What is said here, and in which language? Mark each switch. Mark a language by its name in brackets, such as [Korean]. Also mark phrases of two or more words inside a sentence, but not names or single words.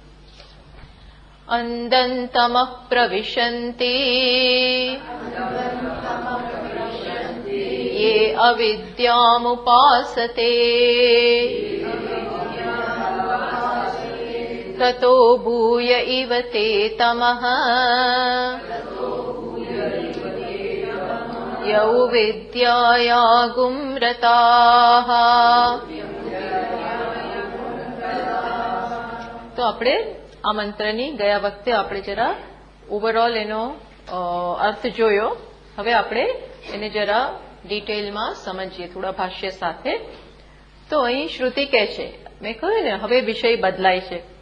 [Sanskrit] अंधन्तमः प्रविशन्ति ये अविद्यामुपासते ततो भूय इव ते तमः यौ विद्याया गुम्रताः। [Gujarati] તો આપણે આ મંત્રની ગયા વખતે આપણે જરા ઓવરઓલ એનો અર્થ જોયો. હવે આપણે એને જરા ડિટેલમાં સમજીએ થોડા ભાષ્ય સાથે. તો અહીં શ્રુતિ કહે છે, મેં કહ્યું ને હવે વિષય બદલાય છે.